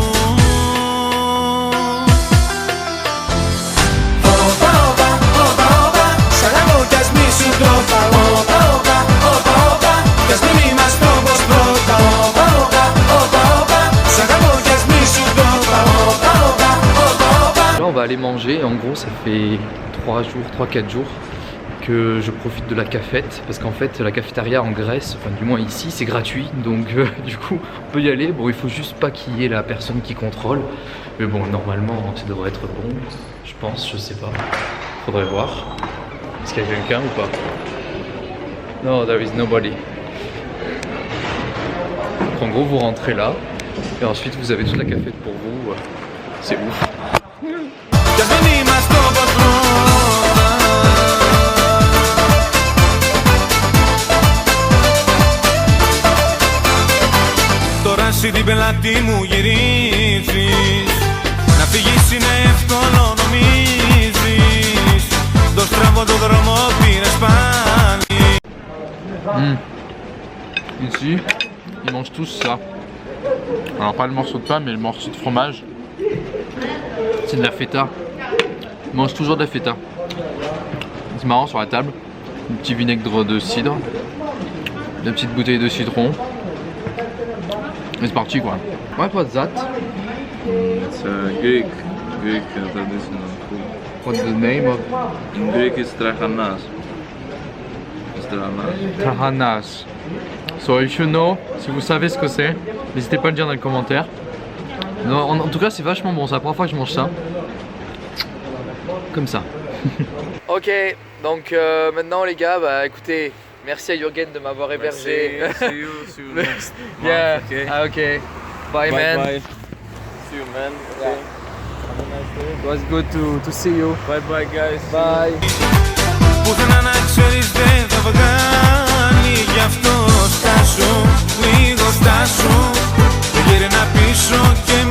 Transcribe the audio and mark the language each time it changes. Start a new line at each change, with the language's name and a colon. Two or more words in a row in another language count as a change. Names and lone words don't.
Greek: Όπα, όπα, όπα, όπα, σ' αγαπώ κι ας μη σου το είπα. Όπα, όπα, όπα, όπα, κι ας μην είμαστε όπως πρώτα. Όπα, όπα, όπα, όπα, σ' αγαπώ κι ας μη σου το είπα.
French: Là on va aller manger, en gros ça fait 3-4 jours que je profite de la cafette parce qu'en fait la cafétéria en Grèce, enfin du moins ici c'est gratuit donc du coup on peut y aller. Bon il faut juste pas qu'il y ait la personne qui contrôle mais bon normalement ça devrait être bon je pense, je sais pas, faudrait voir. Est-ce qu'il y a quelqu'un ou pas?
English: No, there is nobody.
French: Donc, en gros vous rentrez là et ensuite vous avez toute la cafette pour vous, c'est ouf.
Greek: Τώρα εσύ την πελάτη μου γυρίζεις. Να φύγεις είναι εύκολο νομίζεις. Το στραβό το δρόμο πήρες πάλι.
French: Ici, ils mangent tous ça. Alors pas le morceau de pain, mais le morceau de fromage. C'est de la feta. Ils mangent toujours de la feta. C'est marrant sur la table. Un petit vinaigre de cidre. Une petite bouteille de citron. Et c'est parti quoi. Ouais,
English: what's that? It's Greek traditional food. What's the name of In Greek it's trachanas. It's Trahanas? So if you know,
French: si vous savez ce que c'est, n'hésitez pas à le dire dans les commentaires. Non, en tout cas c'est vachement bon, c'est la première fois que je mange ça. Comme ça. Ok, donc maintenant les gars, bah écoutez, Merci à Jürgen de m'avoir hébergé.
English: See you next month. Yeah. Okay. Ah, ok. Bye, man. Bye. See you, man. Okay. Have a nice day. It was good to see you. Bye bye, guys. Bye.
Greek: Πουθενά να ξέρεις δεν θα βγάλει. Γι' αυτό στάσου, λίγο στάσου. Δεν γύρνα πίσω.